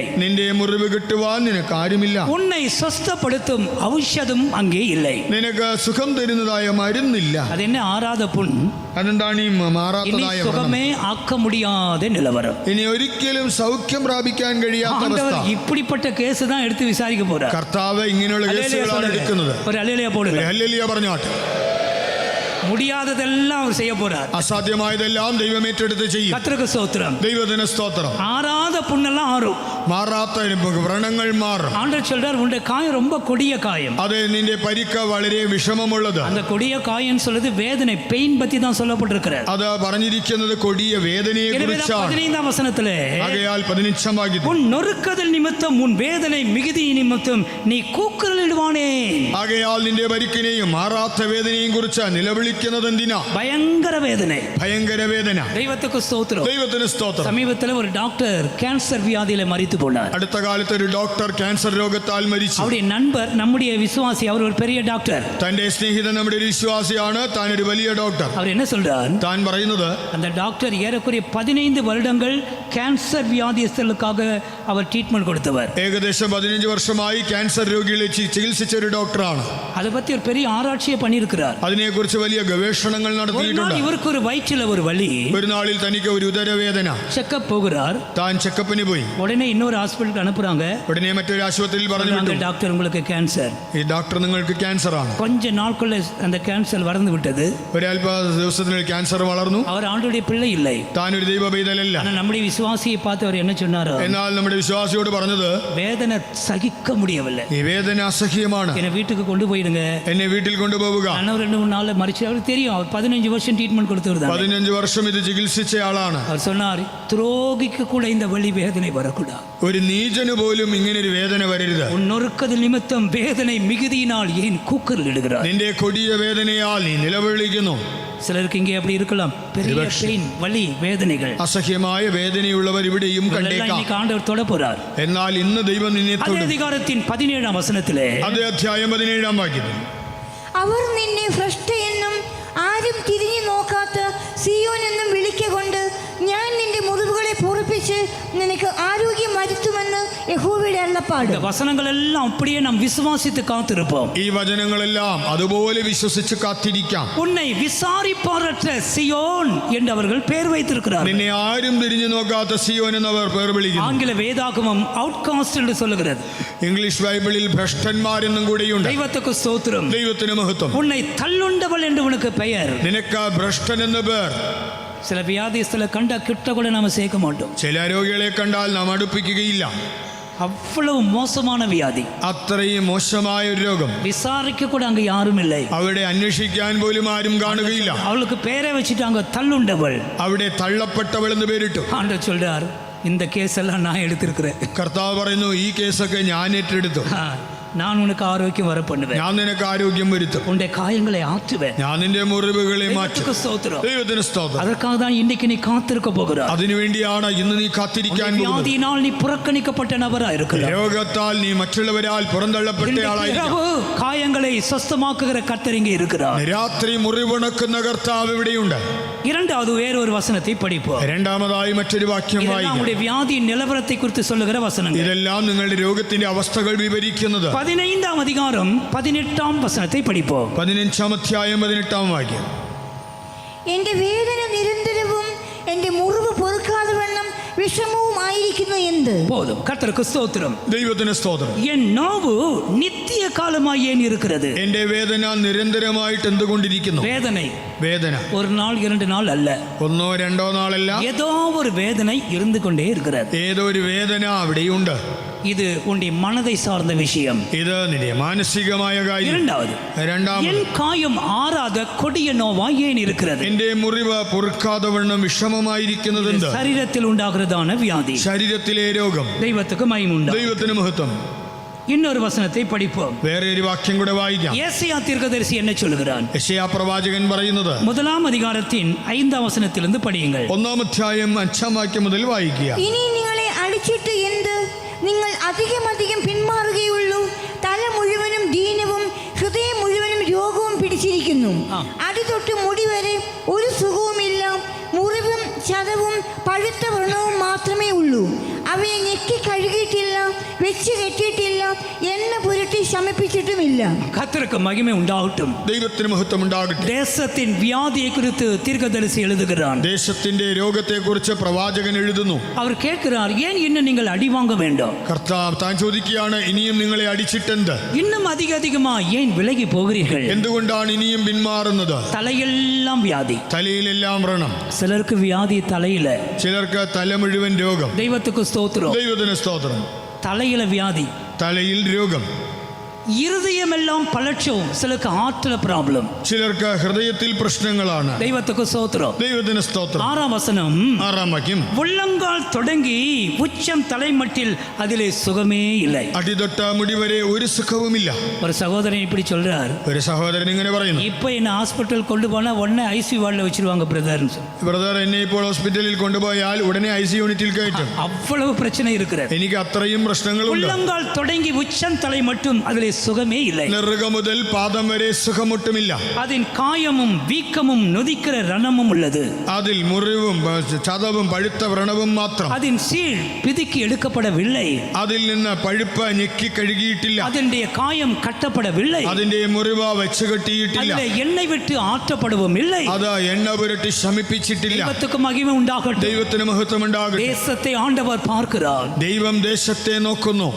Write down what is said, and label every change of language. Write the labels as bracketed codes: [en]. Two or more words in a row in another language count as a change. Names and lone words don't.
[ml] നിന്റെ മുറിവ് കിട്ടുവാൻ നിനക്ക് ആരുമില്ല. [ta] உன்னை சொஸ்தப்படுத்தும் ഔഷധம் அங்கே இல்லை. [ml] നിനക്ക് സുഖം തരുന്നതായ മരുന്നില്ല. [ta] அது என்ன ஆறாத புண்? [ml] അതെന്താണ് ഈ [ta] இனி [ml] മാറാത്തതായ വ്രണം? [ta] சுகமே ஆக்க முடியாத நிலவரம். [ml] ഇനി ഒരിക്കലും സൗഖ്യം പ്രാപിക്കാൻ കഴിയാത്ത അവസ്ഥ. [ta] ஆண்டவர் இப்படிப்பட்ட கேஸ் தான் எடுத்து விசாரிக்க போறார். [ml] കർത്താവ് ഇങ്ങനെയുള്ള കേസുകളാണ് എടുക്കുന്നത്. [ta] ஒரு அல்லேலூயா போடுங்க. [ml] ഹല്ലേലൂയ പറഞ്ഞാട്ടെ. [ta] முடியாததெல்லாம் அவர் செய்ய போறார். [ml] അസാധ്യമായതെല്ലാം ദൈവം ഏറ്റെടുത്ത് ചെയ്യും. [ta] கர்த்தருக்கு ஸ்தோத்திரம். [ml] ദൈവത്തിന് സ്തോത്രം. [ta] ஆறாத புண்ணெல்லாம் ஆறும். [ml] മാറാത്ത വ്രണങ്ങൾ മാറും. [ta] ஆண்டவர் சொல்றார், உன்னுடைய காயம் ரொம்ப கொடிய காயம். [ml] അത് നിന്റെ പരിക്ക് വളരെ വിഷമമുള്ളത്. [ta] அந்த கொடிய காயம் சொல்றது வேதனை, பெயின் பத்தி தான் சொல்லப்பட்டிருக்கிறது. [ml] അത് പറഞ്ഞിരിക്കുന്നത് കൊടിയ വേദനയെ കുറിച്ചാണ്. [ta] 15 வசனத்திலே, [ml] ആകയാൽ 15 വാക്യത്തിൽ, [ta] உன் நொறுக்குதல் நிமித்தம் உன் வேதனை மிகுதி நிமித்தம் நீ கூக்குரலிடுவானே. [ml] ആകയാൽ നിന്റെ പരിക്കിനെയും മാറാത്ത വേദനയും കുറിച്ച് നിലവിളിക്കുന്നത് എന്തിനാ? [ta] பயங்கர வேதனை, [ml] ഭയങ്കര വേദന. [ta] தெய்வத்துக்கு ஸ்தோத்திரம். [ml] ദൈവത്തിന് സ്തോത്രം. [ta] சமீபத்தில் ஒரு டாக்டர் கேன்சர் வியாதியில மரித்து போனார். [ml] അടുത്ത കാലത്ത് ഒരു ഡോക്ടർ ക്യാൻസർ രോഗത്താൽ മരിച്ചു. [ta] அவருடைய நண்பர் நம்முடைய விசுவாசி, அவர் ஒரு பெரிய டாக்டர். [ml] തന്റെ സ്നേഹിതൻ നമ്മുടെ ഒരു വിശ്വാസിയാണ്, താൻ ഒരു വലിയ ഡോക്ടർ. [ta] அவர் என்ன சொல்றார்? [ml] താൻ പറയുന്നത്, [ta] அந்த டாக்டர் ஏறக்குறைய 15 வருடங்கள் கேன்சர் வியாதியஸ்தர்களுக்காக அவர் ட்ரீட்மெண்ட் கொடுத்தவர். [ml] ഏകദേശം 15 വർഷമായി ക്യാൻസർ രോഗികളെ ചികിത്സിച്ച ഒരു ഡോക്ടറാണ്. [ta] அதை பத்தி ஒரு பெரிய ஆராய்ச்சியை பண்ணியிருக்கிறார். [ml] അതിനെക്കുറിച്ച് വലിയ ഗവേഷണങ്ങൾ [ta] ஒரு [ml] നടത്തിയിട്ടുണ്ട്. [ta] நாள் இவருக்கு ஒரு வயிற்றில் ஒரு வலி, [ml] ഒരു നാളിൽ തനിക്ക് ഒരു ഉദരവേദന. [ta] செக்கப் போகிறார். [ml] താൻ ചെക്കപ്പിന് പോയി. [ta] உடனே இன்னொரு ஹாஸ்பிட்டலுக்கு அனுப்புறாங்க. [ml] ഉടനെ മറ്റൊരു ആശുപത്രിയിൽ പറഞ്ഞു [ta] சொல்றாங்க, [ml] വിട്ടു, [ta] டாக்டர் உங்களுக்கு கேன்சர். [ml] ഈ ഡോക്ടർ നിങ്ങൾക്ക് ക്യാൻസർ ആണ്. [ta] கொஞ்ச நாட்குள்ள அந்த கேன்சர் வளர்ந்து விட்டது. [ml] ഒരൽപ ദിവസത്തിനുള്ളിൽ ക്യാൻസർ വളർന്നു. [ta] அவர் ஆண்டவருடைய பிள்ளை இல்லை. [ml] താൻ ഒരു ദൈവ പൈതലല്ല. [ta] ஆனா நம்முடைய விசுவாசியை பார்த்து அவர் என்ன சொன்னாரோ, [ml] എന്നാൽ നമ്മുടെ വിശ്വാസിയോട് പറഞ്ഞത്, [ta] வேதனை சகிக்க முடியவில்லை, [ml] ഈ വേദന അസഹ്യമാണ്, [ta] என்னை வீட்டுக்கு கொண்டு போயிடுங்க. [ml] എന്നെ വീട്ടിൽ കൊണ്ടുപോവുക. [ta] நான் 2-3 நாள்ல மறிச்சு அவருக்கு தெரியும், அவர் 15 வருஷம் ட்ரீட்மெண்ட் கொடுத்தவர் தான். [ml] 15 വർഷം ഇത് ചികിത്സിച്ച ആളാണ്. [ta] அவர் சொன்னார், துரோகிக்கு கூட இந்த வலி வேதனை வரக்கூடாது. [ml] ഒരു നീചന് പോലും ഇങ്ങനെ ഒരു വേദന വരരുത്. [ta] உன்னொருக்கது நிமித்தம் வேதனை மிகுதியினால் ஏன் கூக்குரல் இடுகிறார்? [ml] നിന്റെ കൊടിയ വേദനയാൽ നീ നിലവിളിക്കുന്നു. [ta] சிலருக்கு இங்கே அப்படி இருக்கலாம், பெரிய பெயின், வலி, வேதனைகள், [ml] അസഹ്യമായ വേദനയുള്ളവർ ഇവിടെയും കണ്ടേക്കാം. [ta] இன்னைக்கு ஆண்டவர் தொட போறார். [ml] എന്നാൽ ഇന്ന് ദൈവം നിന്നെ [ta] அதே [ml] തൊടും. [ta] அதிகாரத்தின் 17 വചനത്തിലെ [ml] അതേ അധ്യായം 17 വാക്യത്തിൽ അവർ നിന്നെ ഭ്രഷ്ട എന്നും ആരും തിരിഞ്ഞു നോക്കാത്ത സിയോൻ എന്നും വിളിക്കൊണ്ട് ഞാൻ നിന്റെ മുറിവുകളെ പൊറുപ്പിച്ച് നിനക്ക് ആരോഗ്യം വരുത്തുമെന്ന് യഹോവയുടെ അരുളപ്പാട്. [ta] இந்த வசனங்கள் எல்லாம் அப்படியே நாம் விசுவாசித்து காத்திருப்போம். [ml] ഈ വചനങ്ങളെല്ലാം അതുപോലെ വിശ്വസിച്ച് കാത്തിരിക്കാം. [ta] உன்னை விசாரிப்பாரற்ற சியோன் என்று அவர்கள் பெயர் வைத்திருக்கிறார்கள். [ml] നിന്നെ ആരും തിരിഞ്ഞു നോക്കാത്ത സിയോൻ എന്നവർ പേർ വിളിക്കുന്നു. [ta] ஆங்கில வேதாகமம் அவுட்காஸ்ட் என்று சொல்லுகிறது. [ml] ഇംഗ്ലീഷ് ബൈബിളിൽ ഭ്രഷ്ടന്മാരെന്നും കൂടെയുണ്ട്. [ta] தெய்வத்துக்கு ஸ்தோத்திரம். [ml] ദൈവത്തിന് മഹത്വം. [ta] உன்னை தள்ளுண்டவள் என்று உனக்கு பெயர். [ml] നിനക്ക് ഭ്രഷ്ടൻ എന്ന് പേർ. [ta] சில வியாதிஸ்தல கண்ட கிட்ட கூட நாம சேர்க்க மாட்டோம். [ml] ചില രോഗികളെ കണ്ടാൽ നാം അടുപ്പിക്കുകയില്ല. [ta] அவ்வளவு மோசமான வியாதி, [ml] അത്രയും മോശമായ ഒരു രോഗം. [ta] விசாரிக்க கூட அங்க யாரும் இல்லை. [ml] അവിടെ അന്വേഷിക്കാൻ പോലും ആരും കാണുകയില്ല. [ta] அவளுக்கு பேரை வச்சுட்டாங்க, தள்ளுண்டவள். [ml] അവിടെ തള്ളപ്പെട്ടവൾ എന്ന് പേരിട്ടു. [ta] ஆண்டவர் சொல்றார், இந்த கேஸ் எல்லாம் நான் எடுத்திருக்கிறேன். [ml] കർത്താവ് പറയുന്നു, ഈ കേസൊക്കെ ഞാൻ ഏറ്റെടുത്തു. [ta] நான் உனக்கு ஆரோக்கியம் வர பண்ணுவேன். [ml] ഞാൻ നിനക്ക് ആരോഗ്യം വരുത്തും. [ta] உன்னுடைய காயங்களை ஆற்றுவேன். [ml] ഞാൻ നിന്റെ മുറിവുകളെ മാറ്റും. [ta] தெய்வத்துக்கு ஸ்தோத்திரம். [ml] ദൈവത്തിന് സ്തോത്രം. [ta] அதற்காக தான் இன்னைக்கு நீ காத்திருக்க போகிறாய். [ml] അതിനുവേണ്ടിയാണ് ഇന്ന് നീ കാത്തിരിക്കാൻ പോകുന്നത്. [ta] வியாதியினால் நீ புறக்கணிக்கப்பட்ட நபரா இருக்கலாம். [ml] രോഗത്താൽ നീ മറ്റുള്ളവരാൽ പുറന്തള്ളപ്പെട്ട ആളായിരിക്കും. [ta] காயங்களை சொஸ்தமாக்குகிற கர்த்தர் இங்கே இருக்கிறார். [ml] രാത്രി മുറിവുണക്കുന്ന കർത്താവ് ഇവിടെയുണ്ട്. [ta] இரண்டாவது வேறொரு வசனத்தை படிப்போம். [ml] രണ്ടാമതായി മറ്റൊരു വാക്യം വായിക്കാം. [ta] நம்முடைய வியாதியின் நிலவரத்தை குறித்து சொல்லுகிற வசனங்கள். [ml] ഇതെല്ലാം നിങ്ങളുടെ രോഗത്തിന്റെ അവസ്ഥകൾ വിവരിക്കുന്നത്. [ta] 15 அதிகாரம் 18 வசனத்தை படிப்போம். [ml] 15 അധ്യായം 18 വാക്യം. എൻ്റെ വേദന നിരന്തരവും എൻ്റെ മുറിവ് പൊറുക്കാതെ വണ്ണം വിഷമവും ആയിരിക്കുന്നു എന്ത്. [ta] போதும். கர்த்தருக்கு ஸ்தோத்திரம். [ml] ദൈവത്തിന് സ്തോത്രം. [ta] என் நோவு நித்திய காலமாய் ஏன் இருக்கிறது? [ml] എന്റെ വേദന നിരന്തരമായിട്ട് എന്തുകൊണ്ടിരിക്കുന്നു? [ta] வேதனை [ml] വേദന [ta] ஒரு நாள் 2 நாள் அல்ல, [ml] 1-2 നാളല്ല, [ta] ஏதோ ஒரு வேதனை இருந்து கொண்டே இருக்கிறது. [ml] ഏതോ ഒരു വേദന അവിടെയുണ്ട്. [ta] இது உன்னுடைய மனதை சார்ந்த விஷயம். [ml] ഇത് നിന്റെ മാനസികമായ കാര്യം. [ta] இரண்டாவது, [ml] രണ്ടാമത്, [ta] என் காயம் ஆறாத கொடிய நோவாய் ஏன் இருக்கிறது? [ml] എന്റെ മുറിവ് പൊറുക്കാതെ വണ്ണം വിഷമമായിരിക്കുന്നത് എന്ത്? [ta] சரீரத்தில் உண்டாகிறதான வியாதி. [ml] ശരീരത്തിലെ രോഗം. [ta] தெய்வத்துக்கு மகிமை உண்டு. [ml] ദൈവത്തിന് മഹത്വം. [ta] இன்னொரு வசனத்தை படிப்போம். [ml] വേറെ ഒരു വാക്യം കൂടെ വായിക്കാം. [ta] ஏசாயா தீர்க்கதரிசி என்ன சொல்கிறான்? [ml] യെശയ്യാ പ്രവാചകൻ പറയുന്നത്, [ta] 1 அதிகாரத்தின் 5 வசனத்திலிருந்து படியுங்கள். [ml] 1 അധ്യായം 5 വാക്യം മുതൽ വായിക്കുക. ഇനി നിങ്ങളെ അടിച്ചിട്ട് എന്ത്? നിങ്ങൾ അധികം പിന്മാറുകയുള്ളൂ. തല മുഴുവനും ദീനവും ഹൃദയം മുഴുവനും രോഗവും പിടിച്ചിരിക്കുന്നു. അടി തൊട്ട് മുടി വരെ ഒരു സുഖവുമില്ല. മുറിവും ചതവും പഴുത്ത വ്രണവും മാത്രമേ ഉള്ളൂ. അവയെ ഞെക്കി കഴുകിയിട്ടില്ല, വെച്ച് കെട്ടിയിട്ടില്ല, എണ്ണ പുരട്ടി ശമിപ്പിച്ചിട്ടുമില്ല. [ta] கர்த்தருக்கு மகிமை உண்டாகட்டும். [ml] ദൈവത്തിന് മഹത്വം ഉണ്ടാകട്ടെ. [ta] தேசத்தின் வியாதியை குறித்து தீர்க்கதரிசி எழுதுகிறான். [ml] ദേശത്തിന്റെ രോഗത്തെക്കുറിച്ച് പ്രവാചകൻ എഴുതുന്നു. [ta] அவர் கேட்கிறார், ஏன் இன்னும் நீங்கள் அடி வாங்க வேண்டும்? [ml] കർത്താവ് താൻ ചോദിക്കുകയാണ്, ഇനിയും നിങ്ങളെ അടിച്ചിട്ടെന്ത്? [ta] இன்னுം அதிகமா ஏன் விலகி போகிறீர்கள்? [ml] എന്തുകൊണ്ടാണ് ഇനിയും പിന്മാറുന്നത്? [ta] தலையெல்லாம் வியாதி. [ml] തലയിലെല്ലാം വ്രണം. [ta] சிலருக்கு வியாதி தலையில. [ml] ചിലർക്ക് തല മുഴുവൻ രോഗം. [ta] தெய்வத்துக்கு ஸ்தோத்திரம். [ml] ദൈവത്തിന് സ്തോത്രം. [ta] தலையில வியாதி, [ml] തലയിൽ രോഗം. [ta] இருதயமெல்லாம் பலட்சம். சிலருக்கு [en] heartla problem. [ml] ചിലർക്ക് ഹൃദയത്തിൽ പ്രശ്നങ്ങളാണ്. [ta] தெய்வத்துக்கு ஸ்தோத்திரம். [ml] ദൈവത്തിന് സ്തോത്രം. [ta] 6 வசனம், [ml] 6 വാക്യം. [ta] உள்ளங்கால் தொடங்கி உச்சம் தலைமட்டில் அதிலே சுகமே இல்லை. [ml] അടിതൊട്ട മുടി വരെ ഒരു സുഖവുമില്ല. [ta] ஒரு சகோதரன் இப்படி சொல்றார், [ml] ഒരു സഹോദരൻ ഇങ്ങനെ പറയുന്നു, [ta] இப்போ என்ன ஹாஸ்பிட்டல் கொண்டு போனா உடனே [en] ICU wardil [ta] வச்சிருவாங்க பிரதர். [ml] ബ്രദർ, എന്നെ ഇപ്പോൾ ഹോസ്പിറ്റലിൽ കൊണ്ടുപോയാൽ ഉടനെ [en] ICU unitil [ml] കയറ്റും. [ta] அவ்வளவு பிரச்சனை இருக்கிறது. [ml] എനിക്ക് അത്രയും പ്രശ്നങ്ങളുണ്ട്. [ta] உள்ளங்கால் தொடங்கி உச்சம் தலை மட்டும் அதிலே சுகமே இல்லை. [ml] നെറുക മുതൽ പാദം വരെ സുഖമൊട്ടുമില്ല. [ta] அதன் காயமும் வீக்கமும் நொதிக்கிற ரணமும் உள்ளது. [ml] അതിൽ മുറിവും ചതവും പഴുത്ത വ്രണവും മാത്രം. [ta] அதன் சீழ் பிதுக்கி எடுக்கப்படவில்லை. [ml] അതിൽ നിന്ന് പഴുപ്പ് ഞെക്കി കഴുകിയിട്ടില്ല. [ta] அதனுடைய காயம் கட்டப்படவில்லை. [ml] അതിന്റെ മുറിവ് വെച്ച് കെട്ടിയിട്ടില്ല. [ta] அதிலே எண்ணெய் விட்டு ஆற்றப்படவும் இல்லை. [ml] അത് എണ്ണ പുരട്ടി ശമിപ്പിച്ചിട്ടില്ല. [ta] தெய்வத்துக்கு மகிமை உண்டாகட்டும். [ml] ദൈവത്തിന് മഹത്വം ഉണ്ടാകട്ടെ. [ta] தேசத்தை ஆண்டவர் பார்க்கிறார். [ml] ദൈവം ദേശത്തെ നോക്കുന്നു.